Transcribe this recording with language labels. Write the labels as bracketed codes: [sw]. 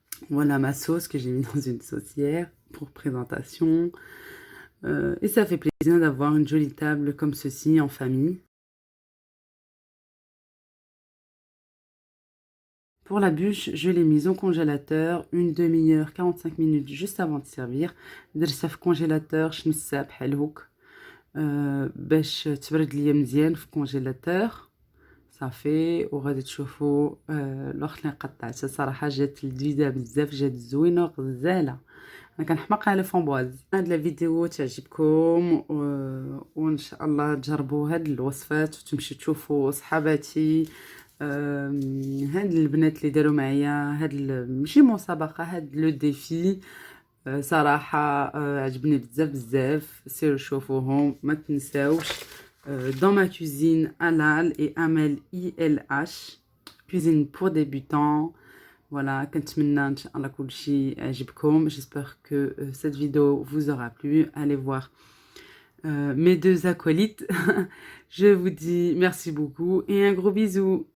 [fr] Voilà ma sauce que j'ai mis dans une saucière pour présentation. Et ça fait plaisir d'avoir une jolie table comme ceci en famille. Pour la bûche, je l'ai mise au congélateur une demi-heure, 45 minutes juste avant de servir. [ar] درتها في congélateur شمس ساعة بحال هوك باش تبرد ليا مزيان في congélateur. صافي وغادي تشوفوا الوقت اللي قطعتها صراحة جات لذيذة بزاف، جات زوينة غزالة. انا كنحماق على فامبواز. هاد لا فيديو تعجبكم وان شاء الله تجربوا هاد الوصفات وتمشيو تشوفوا صحاباتي هاد البنات اللي داروا معايا هاد ماشي مسابقة، هاد لو ديفي. صراحة عجبني بزاف بزاف. سيروا شوفوهم ما تنساوش. [fr] Dans ma cuisine halal et Amel ILH, cuisine pour débutants. [ar] Voilà, كنتمنى ان شاء الله كل شيء عجبكم. [fr] J'espère que cette vidéo vous aura plu. Allez voir mes deux acolytes. Je vous dis merci beaucoup et un gros bisou.